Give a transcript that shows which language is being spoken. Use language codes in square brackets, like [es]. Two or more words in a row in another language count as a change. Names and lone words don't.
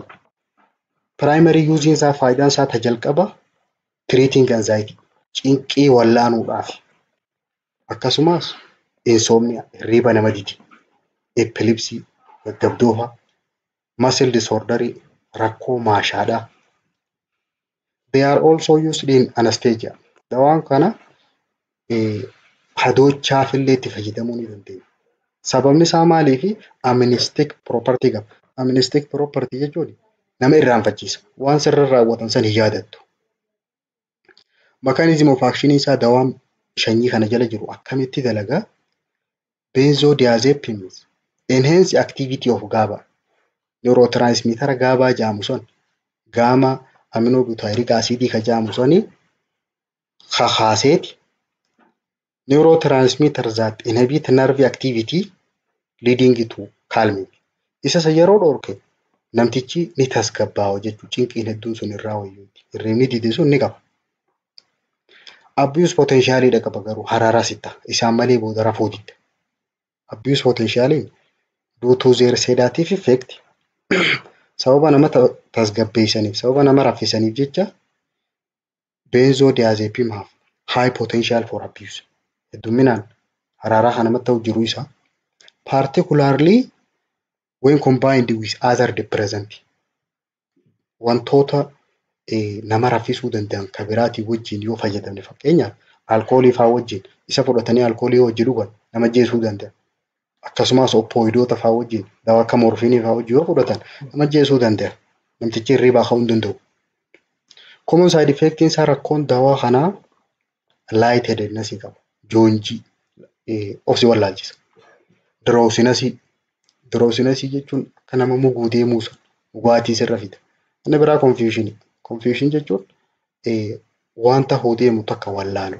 [en] Primary using [om] isaa faayidaan isaa tajalqaba [en] treating anxiety [om] cinqii wallaanuudhaaf. Akkasumas insomnia hirriiba nama didi. Epilepsy gaggabdoofa. [en] Muscle disorder [om] rakkoo maashaadhaa. [en] They are also used in anesthesia. [om] Dawaan kana hadoochaaf illee itti fayyadamuu ni dandeenya. Sababni isaa maaliifi [en] amnestic property [om] qaba. [en] Amnestic property [om] jechuun nama irraanfachiisa. Waan sirra raawwatan san hin yaadattu. [en] Mechanism of action [om] isaa dawaan shanyii kana jala jiru akkamitti dalagaa? [en] Benzodiazepines enhance activity of GABA. [om] Neurotransmitter GABA jedhamu sun gamma aminobutyric acid ka jedhamu suni kakaaseeti. [en] Neurotransmitter that inhibit nerve activity leading to calming. [om] Isa yeroo dhorke namtichi ni tasgabbaa'a jechuudha. Cinqiin hedduun sun irraa wayyuuti. Hirribni didee sun ni qaba. [en] Abuse potential [om] qaba garuu hararaa sitta. Isaan malee booda rafuu didda. [en] Abuse potential due to their sedative effect [om] sababa nama tasgabbeessaniif sababa nama raffisaniif jecha [en] benzodiazepine have high potential for abuse. [om] Hedduminaan hararaa kana namatti ta'u jiru isa [en] particularly when combined with other depressant. [om] Wantoota nama raffisuu danda'an kan biraatii wajjin yoo fayyadamne fakkeenyaaf alkoolii fa'aa wajjin isa fudhatanii alkoolii wajjin dhugan nama jeesuu danda'a. Akkasumas oppoidoota fa'aa wajjin dawaa akka morfiinii fa'aa wajjin yoo fudhatan nama jeesuu danda'a. Namtichi hirriibaa ka'uu hin danda'u. [en] Common side effect [om] isaa rakkoon dawaa kanaa [en] light headedness [om] qaba. Joonjii of si wallaalchisa. Drowsiness jechuun kan nama muguu deemuusa dhugaatii sirra fida. Inni biraa confusion. Confusion jechuun wanta hoo deemu takka wallaalu.